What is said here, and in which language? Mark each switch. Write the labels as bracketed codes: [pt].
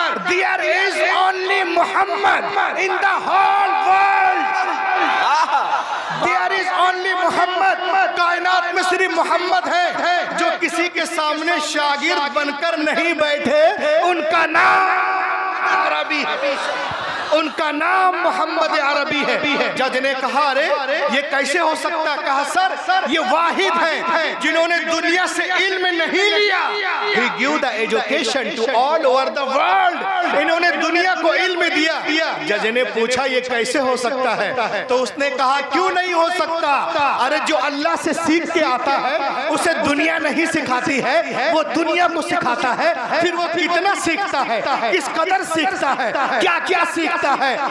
[en] There is only Muhammad in the whole world. There is only Muhammad, [hi] कायनात में सिर्फ मोहम्मद है जो किसी के सामने शागिर्द बनकर नहीं बैठे, उनका नाम अरबी है, उनका नाम मोहम्मद अरबी है। जज ने कहा अरे ये कैसे हो सकता? कहा सर ये वाहिद हैं जिन्होंने दुनिया से इल्म नहीं लिया। [en] He gave the education to all over the world, [hi] इन्होंने दुनिया को इल्म दिया। जज ने पूछा ये कैसे हो सकता है? तो उसने कहा क्यों नहीं हो सकता? अरे जो अल्लाह से सीख के आता है उसे दुनिया नहीं सिखाती है, वो दुनिया को सिखाता है। फिर वो कितना सीखता है, किस कदर सीखता है, क्या क्या सीखता है।